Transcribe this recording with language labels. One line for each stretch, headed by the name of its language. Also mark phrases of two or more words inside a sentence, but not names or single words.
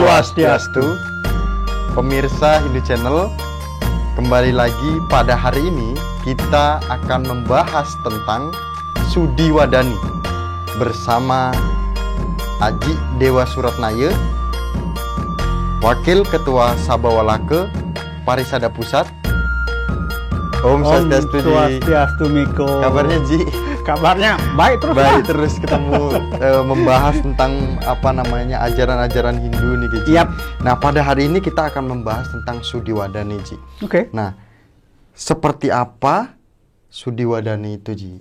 Indonesian: Swastiastu, pemirsa Hindu Channel. Kembali lagi pada hari ini kita akan membahas tentang Sudi Wadani bersama Aji Dewa Suratnaya, Wakil Ketua Sabawalaka Parisada Pusat. Om Swastiastu Miko. Kabarnya Ji? Kabarnya baik terus. Baik terus ketemu membahas tentang ajaran-ajaran Hindu nih Ji. Yap. Nah pada hari ini kita akan membahas tentang Sudi Wadani Ji. Oke. Nah seperti apa Sudi Wadani itu Ji?